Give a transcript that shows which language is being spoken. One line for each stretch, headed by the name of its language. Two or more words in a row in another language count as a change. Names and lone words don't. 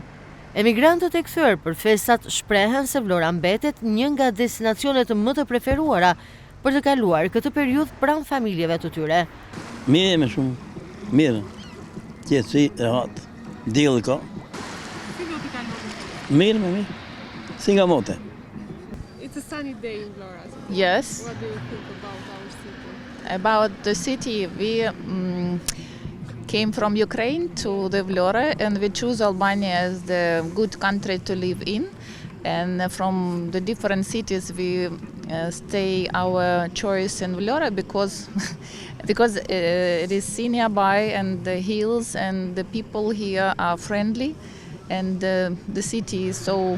Albanian: Emigrantët e kthyer për festat shprehen se Vlora mbetet një nga destinacionet më të preferuara për të kaluar këtë periudhë pranë familjeve të tyre. Mirë me shumë, mirë. Qetësi, rehat, diell ka. Si do t'i kaloni? Mirë, mirë. Si nga mote.
English: It's a sunny day in Vlora. Yes. What do you think about our city? About the city, we came from Ukraine to the Vlora, and we choose Albania as the good country to live in. And from the different cities, we stay our choice in Vlora because it is sea nearby, and the hills and the people here are friendly, and the city is so.